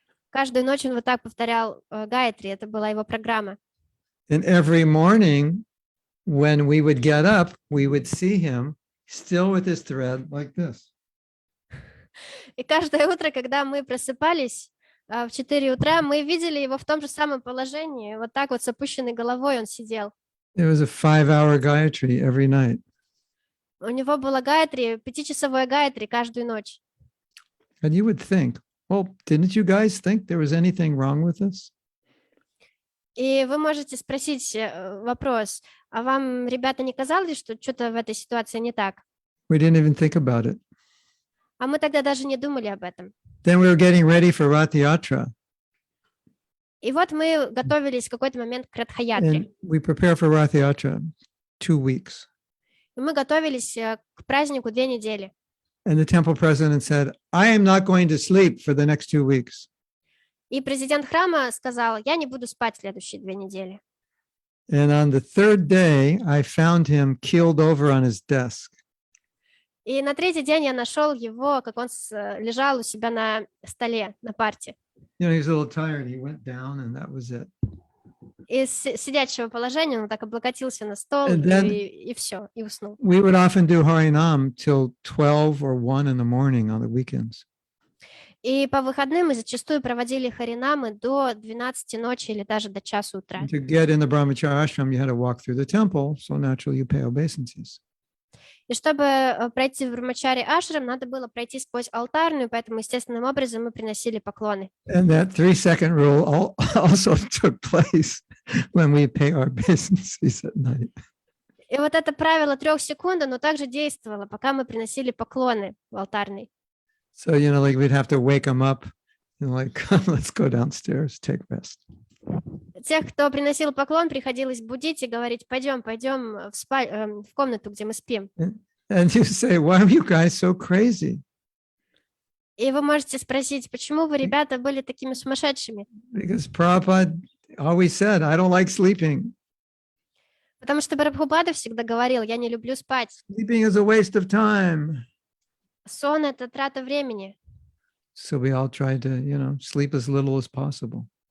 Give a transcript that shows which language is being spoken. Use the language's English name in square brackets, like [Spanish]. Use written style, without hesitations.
[Russian] Каждую ночь он вот так повторял гайатри, это была его программа. [English] And every morning, when we would get up, we would see him still with his thread like this. [Russian] И каждое утро, когда мы просыпались в 4 утра, мы видели его в том же самом положении. Вот так вот с опущенной головой он сидел. [English] It was a 5-hour Gayatri every night. [Russian] У него было гайатри, 5-часовое гайатри каждую ночь. [English] And you would think, well, didn't you guys think there was anything wrong with this? [Russian] И вы можете спросить вопрос, а вам, ребята, не казалось, что что-то в этой ситуации не так? [English] We didn't even think about it. [Russian] А мы тогда даже не думали об этом. [English] Then we were getting ready for Rath Yatra, [Russian] И вот мы готовились в какой-то момент к [English] and [Russian] Радха-ятре. [English] we prepare for Rath Yatra 2 weeks. [Russian] И мы готовились к празднику 2 недели. [English] And the temple president said, I am not going to sleep for the next 2 weeks. [Russian] И президент храма сказал, я не буду спать следующие 2 недели. [English] And on the 3rd day, I found him keeled over on his desk. [Russian] И на 3-й день я нашел его, как он лежал у себя на столе, на парте. [English] You know, he was a little tired. He went down, and that was it. [Russian] Из сидячего положения он так облокотился на стол, [English] And then- [Russian] и все, и уснул. [English] We would often do Harinam till 12 or 1 in the morning on the weekends. [Russian] И по выходным мы зачастую проводили харинамы до 12 ночи или даже до часу утра. [English] And to get in the Brahmacharya ashram, you had to walk through the temple, so naturally you pay obeisances. [Russian] И чтобы пройти в Брамачари ашрам, надо было пройти сквозь алтарную, поэтому естественным образом мы приносили поклоны. [English] And that 3-second rule also took place when we pay our obeisances at night. [Russian] И вот это правило 3 секунд, оно также действовало, пока мы приносили поклоны в алтарной. [English] So, you know, like we'd have to wake them up and like, let's go downstairs, take rest. [Russian] Тех, кто приносил поклон, приходилось будить и говорить, пойдем в комнату, где мы спим. [English] And you say, why are you guys so crazy? [Russian] И вы можете спросить, почему вы, ребята, были такими сумасшедшими? [English] Because Prabhupada always said, I don't like sleeping. [Russian] Потому что Прабхупада всегда говорил, я не люблю спать. [English] Sleeping is a waste of time. [Russian] Сон — это трата времени. [English] So we all tried to, you know, sleep as little as possible.